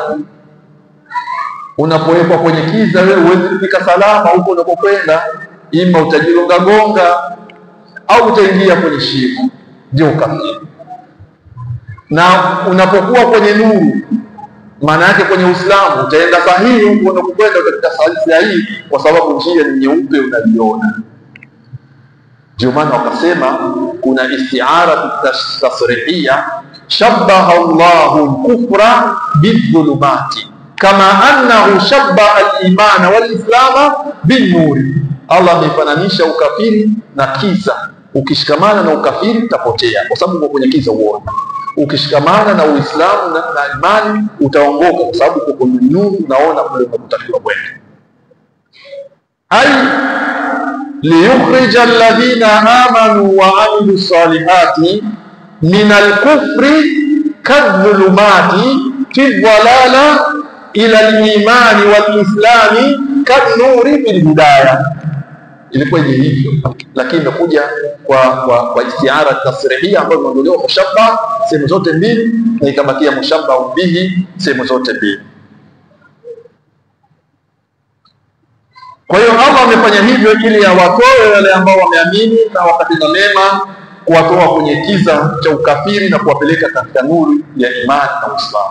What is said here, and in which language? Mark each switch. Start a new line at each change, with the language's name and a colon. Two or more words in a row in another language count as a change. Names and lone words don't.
Swahili: Unapowekwa kwenye kiza, wewe huwezi kufika salama huko unakokwenda, ima utajigonga gonga au utaingia kwenye shimo, ndio ukafiri. Na unapokuwa kwenye nuru, maana yake kwenye Uislamu utaenda sahihi huko unakokwenda, katika sahihi, kwa sababu njia ni nyeupe unaiona. Ndio maana wakasema kuna
Arabic: استعارة تصريحية، شبه الله الكفر بالظلمات كما أنه شبه الإيمان والإسلام بالنور.
Swahili: Allah amefananisha ukafiri na kiza. Ukishikamana na ukafiri utapotea, kwa sababu uko kwenye kiza uone. Ukishikamana na Uislamu na imani utaongoka, kwa sababu uko kwenye nuru, unaona kule unatakiwa kwenda.
Arabic: أي ليخرج الذين آمنوا وعملوا الصالحات من الكفر كالظلمات في الضلالة إلى الإيمان والإسلام كالنور بالهداية.
Swahili: Ilikuwa hivyo, lakini imekuja kwa
Arabic: استعارة تصريحية
Swahili: ambayo imeondolewa mushabba sehemu zote mbili na ikabakia
Arabic: مشبه به
Swahili: sehemu zote mbili. Kwa hiyo Allah amefanya hivyo ili awatoe wale ambao wameamini na wakatenda mema, kuwatoa kwenye kiza cha ukafiri na kuwapeleka katika nuru ya imani na Uislamu.